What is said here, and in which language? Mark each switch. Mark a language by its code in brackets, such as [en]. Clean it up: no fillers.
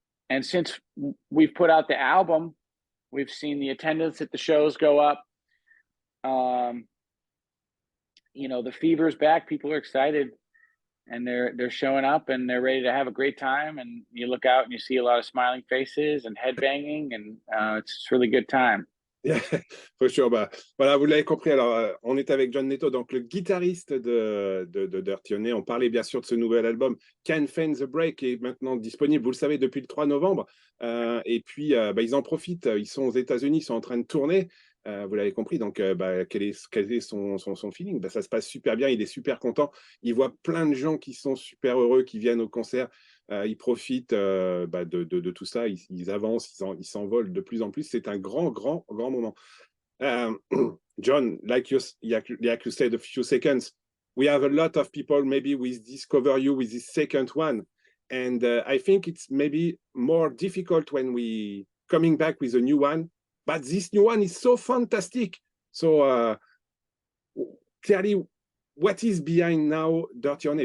[en] And since we've put out the album, we've seen the attendance at the shows go up. You know, the fever's back. People are excited, and they're showing up, and they're ready to have a great time. And you look out and you see a lot of smiling faces and headbanging, and it's a really good time. Yeah, for sure. [fr] Bah, voilà, vous l'avez compris. Alors, on est avec John Notto, donc le guitariste de Dirty Honey. On parlait bien sûr de ce nouvel album, Can't Find the Break, qui est maintenant disponible, vous le savez, depuis le 3 novembre. Et puis, ils en profitent. Ils sont aux États-Unis, ils sont en train de tourner. Vous l'avez compris. Donc, quel est son feeling? Ça se passe super bien. Il est super content. Il voit plein de gens qui sont super heureux, qui viennent au concert. Ils profitent de tout ça, ils avancent, ils s'envolent de plus en plus. C'est un grand, grand, grand moment. [en] John, like you said a few seconds, we have a lot of people maybe with discover you with this second one. And I think it's maybe more difficult when we coming back with a new one. But this new one is so fantastic. So clearly, what is behind now Dirty Honey?